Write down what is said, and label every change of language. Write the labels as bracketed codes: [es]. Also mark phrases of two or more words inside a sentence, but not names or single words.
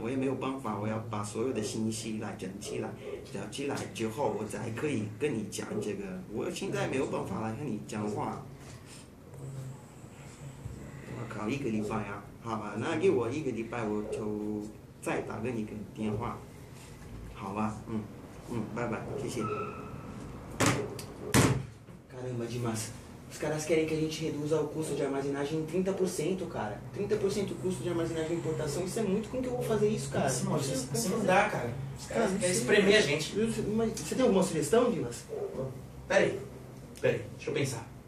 [zh] 我也没有办法，我要把所有的信息来整起来，整起来之后，我才可以跟你讲这个。我现在没有办法来跟你讲话。我靠，1个礼拜啊！好吧，那给我1个礼拜，我就再打给你个电话，好吧？拜拜，谢谢。Caramba, Dimas. [pt] Os caras querem que a gente reduza o custo de armazenagem em 30%, cara. 30% o custo de armazenagem de importação, isso é muito. Como que eu vou fazer isso, cara? Assim não dá, cara. Os caras querem espremer a gente. Mas você tem alguma sugestão, Dimas? Peraí, deixa eu pensar.